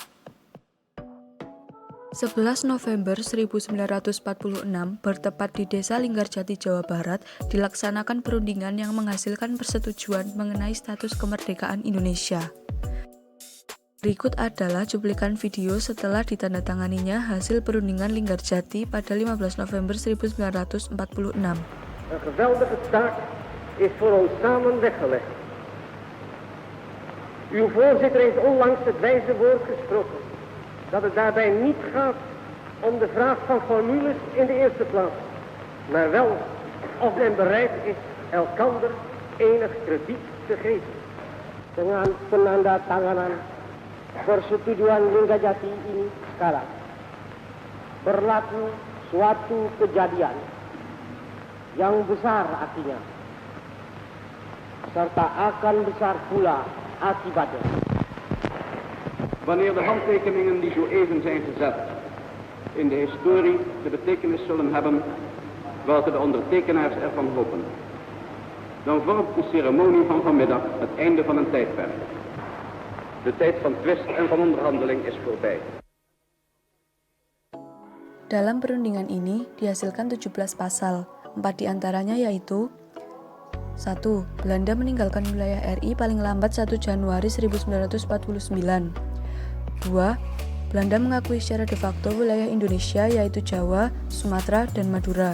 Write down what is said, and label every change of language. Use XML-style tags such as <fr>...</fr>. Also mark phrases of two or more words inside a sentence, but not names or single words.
<id>11 November 1946, bertepat di Desa Linggarjati, Jawa Barat, dilaksanakan perundingan yang menghasilkan persetujuan mengenai status kemerdekaan Indonesia. Berikut adalah cuplikan video setelah ditandatanganinya hasil perundingan Linggarjati pada 15 November 1946.</id> <nl>Een geweldige taak is voor ons samen weggelegd. Uw voorzitter heeft onlangs het wijze woord gesproken dat het daarbij niet gaat om de vraag van formules in de eerste plaats, maar wel of men bereid is elkander enig krediet te geven.</nl> <id>Dengan penandatanganan persetujuan Linggarjati ini sekarang berlaku suatu kejadian yang besar artinya, serta akan besar pula akibatnya.</id> <nl>Wanneer de handtekeningen die zo even zijn gezet in de historie de betekenis zullen hebben welke de ondertekenaars ervan hopen, dan vormt de ceremonie van vanmiddag het einde van een tijdperk. De tijd van twist en van onderhandeling is voorbij.</nl> <id>Dalam perundingan ini dihasilkan 17 pasal, 4 diantaranya yaitu 1. Belanda meninggalkan wilayah RI paling lambat 1 Januari 1949. 2. Belanda mengakui secara de facto wilayah Indonesia yaitu Jawa, Sumatera, dan Madura.</id>